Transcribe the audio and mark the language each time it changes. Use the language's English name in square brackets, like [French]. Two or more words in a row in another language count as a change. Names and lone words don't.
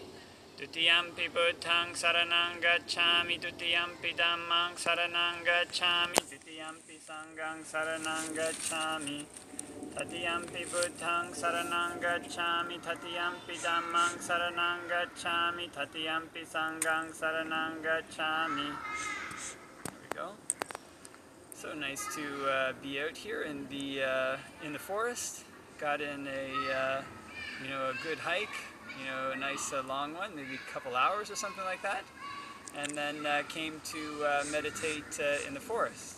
[Pali] Dutiyampi Buddhaṃ saranang gacchāmi, Dutiyampi Dhammāṃ saranang gacchāmi, Dutiyampi Sanghaṃ saranang gacchāmi. Tatiyampi Buddhaṃ saranang gacchāmi, Tatiyampi Dhammāṃ saranang gacchāmi, Tatiyampi Sanghaṃ saranang gacchāmi. [English] There we go. So nice to be out here in the forest. Got in a good hike, a nice long one, maybe a couple hours or something like that, and then came to meditate in the forest.